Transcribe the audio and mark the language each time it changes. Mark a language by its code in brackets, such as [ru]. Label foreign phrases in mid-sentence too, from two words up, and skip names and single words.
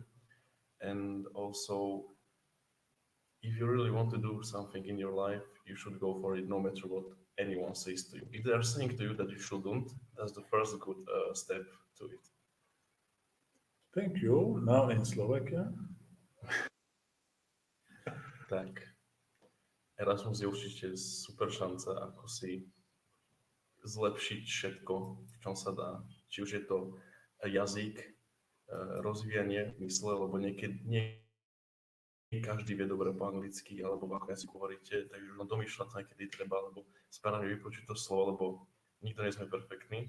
[en] And also, if you really want to do something in your life, you should go for it no matter what anyone says to you. If they are saying to you that you shouldn't, that's the first good step to it. Thank you. Now in Slovakia. [sk] Tak, Erasmus je určite super šanca, ako si zlepšiť všetko, v čom sa dá. Či už je to jazyk, rozvíjanie mysle, lebo niekedy nie každý vie dobre po anglicky alebo v akom jazyku hovoríte, takže už domýšľať sa, kedy treba, alebo správne vypočuť to slovo, lebo nikto nie sme perfektní.